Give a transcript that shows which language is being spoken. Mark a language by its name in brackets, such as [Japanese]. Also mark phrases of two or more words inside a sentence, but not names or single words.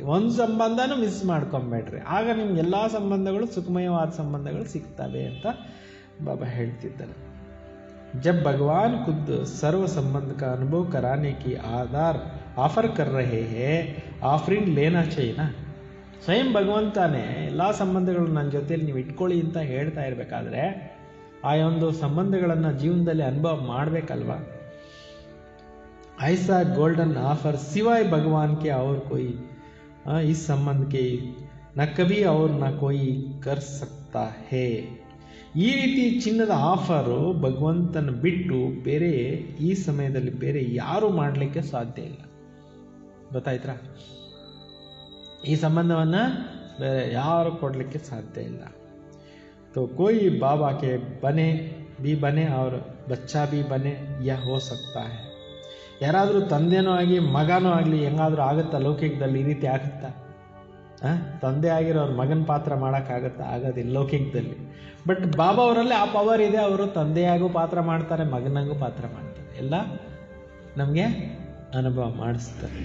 [Kannada] ಒಂದು ಸಂಬಂಧನೂ ಮಿಸ್ ಮಾಡ್ಕೊಂಬೇಡ್ರಿ, ಆಗ ನಿಮ್ಗೆ ಎಲ್ಲ ಸಂಬಂಧಗಳು ಸುಖಮಯವಾದ ಸಂಬಂಧಗಳು ಸಿಗ್ತವೆ ಅಂತ ಬಾಬಾ ಹೇಳ್ತಿದ್ದಾರೆ. [Hindi] जब भगवान खुद सर्व संबंध का अनुभव कराने की आधार ऑफर कर रहे हैं, ऑफरिंग लेना चाहिए ना. [Kannada] ಸ್ವಯಂ ಭಗವಂತನೇ ಎಲ್ಲ ಸಂಬಂಧಗಳು ನನ್ನ ಜೊತೆಯಲ್ಲಿ ನೀವು ಇಟ್ಕೊಳ್ಳಿ ಅಂತ ಹೇಳ್ತಾ ಇರಬೇಕಾದ್ರೆ ಆ ಒಂದು ಸಂಬಂಧಗಳನ್ನು ಜೀವನದಲ್ಲಿ ಅನುಭವ ಮಾಡಬೇಕಲ್ವಾ. [Hindi] ऐसा [English] golden offer [Hindi] सिवाय भगवान के और कोई इस संबंध के न कभी और न कोई कर सकता है. [Kannada] ಈ ರೀತಿ ಚಿನ್ನದ ಆಫರು ಭಗವಂತನ ಬಿಟ್ಟು ಬೇರೆ ಈ ಸಮಯದಲ್ಲಿ ಬೇರೆ ಯಾರು ಮಾಡಲಿಕ್ಕೆ ಸಾಧ್ಯ ಇಲ್ಲ. ಗೊತ್ತಾಯ್ತಾ? ಈ ಸಂಬಂಧವನ್ನು ಬೇರೆ ಯಾರು ಕೊಡಲಿಕ್ಕೆ ಸಾಧ್ಯ ಇಲ್ಲ. [Hindi] तो कोई बाबा के बने और बच्चा भी बने, यह हो सकता है. [Kannada] ಯಾರಾದರೂ ತಂದೆನೂ ಆಗಿ ಮಗನೂ ಆಗಲಿ ಹೆಂಗಾದರೂ ಆಗುತ್ತಾ ಲೌಕಿಕದಲ್ಲಿ? ಈ ರೀತಿ ಆಗುತ್ತಾ? ತಂದೆ ಆಗಿರೋರು ಮಗನ ಪಾತ್ರ ಮಾಡೋಕ್ಕಾಗತ್ತಾ? ಆಗೋದಿಲ್ಲ ಲೌಕಿಕದಲ್ಲಿ. ಬಟ್ ಬಾಬಾ ಅವರಲ್ಲಿ ಆ ಪವರ್ ಇದೆ. ಅವರು ತಂದೆಯಾಗೂ ಪಾತ್ರ ಮಾಡ್ತಾರೆ, ಮಗನಾಗೂ ಪಾತ್ರ ಮಾಡ್ತಾರೆ, ಎಲ್ಲ ನಮಗೆ ಅನುಭವ ಮಾಡಿಸ್ತಾರೆ.